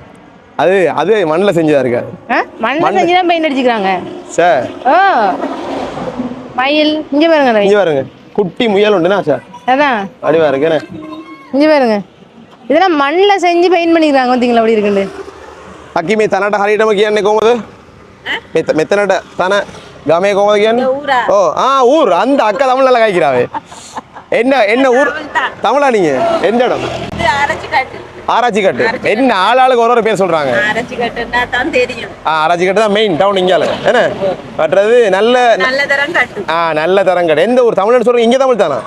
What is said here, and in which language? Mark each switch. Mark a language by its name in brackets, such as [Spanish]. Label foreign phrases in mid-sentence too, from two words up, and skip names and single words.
[Tamil] அது மண்ணில் செஞ்சதா இருக்காது. மண்ணில் செஞ்சு தான் பெயிண்ட் அடிச்சுக்கிறாங்க சார். மயில் இங்க பாருங்க. இங்க பாருங்க குட்டி முயல் உண்டுனா சார். அதான் வடிவா இருக்கேனே. இங்க பாருங்க இதெல்லாம் மண்ணில் செஞ்சு பெயிண்ட் பண்ணிக்கிறாங்க. பார்த்தீங்களா அப்படி இருக்குண்டு. [Sinhala] අකි මේ තනට හරියටම කියන්නේ කොහොමද? මෙතනට තන ගමේ කොහොමද කියන්නේ? [Tamil] ஊர் அந்த அக்கா தமிழ் நல்லா காய்க்கிறாவே. என்ன ஊர்? தமிழா நீங்க? எந்த இடம்? ஆராய்ச்சிக்கட்டு. என்ன ஆளாளுக்கு ஒரு பேர் சொல்றாங்க. ஆராய்ச்சிக்கட்டுன்னா தான் தெரியும். ஆராய்ச்சிக்கட்டு தான் [English] main town [Tamil] இங்கால. என்ன மற்றது நல்ல தரங்கட்டு. நல்ல தரங்கட்டு. எந்த ஊர்? தமிழ்னு சொல்றீங்க. இங்க தமிழ் தானா?